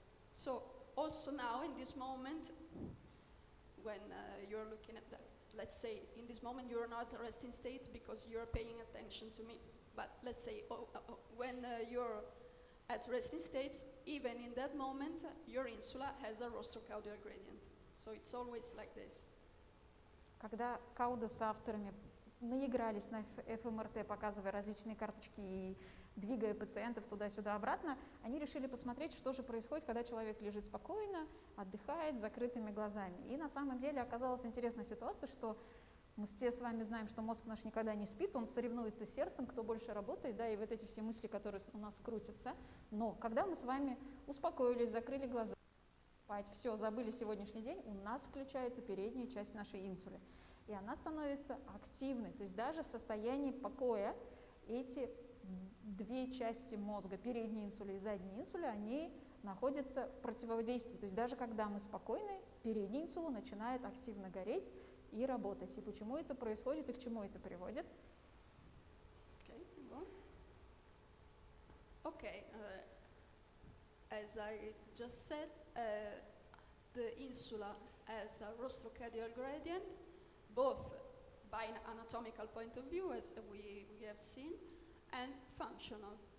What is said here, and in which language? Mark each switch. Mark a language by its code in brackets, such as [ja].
[en] So also now in this moment, when you're looking at that, let's say in this moment you're not at resting state because you're paying attention to me, but let's say when you're at resting states, even in that moment, your insula has a rostrocaudal gradient. So it's always like this. [ru] Когда Кауда с авторами наигрались на ФМРТ, показывая различные карточки и двигая пациентов туда-сюда обратно, они решили посмотреть, что же происходит, когда человек лежит спокойно, отдыхает с закрытыми глазами. И на самом деле оказалась интересная ситуация, что мы все с вами знаем, что мозг наш никогда не спит, он соревнуется с сердцем, кто больше работает, да, и вот эти все мысли, которые у нас крутятся. Но когда мы с вами успокоились, закрыли глаза, спать, все, забыли сегодняшний день, у нас включается передняя часть нашей инсулы. И она становится активной. То есть даже в состоянии покоя эти две части мозга, передняя инсуля и задняя инсуля, они находятся в противодействии. То есть даже когда мы спокойны, передняя инсула начинает активно гореть и работать. И почему это происходит и к чему это приводит? [en] Okay, as I just said, the insula has a rostrocaudal gradient. Both by an anatomical point of view, as we have seen, and functional.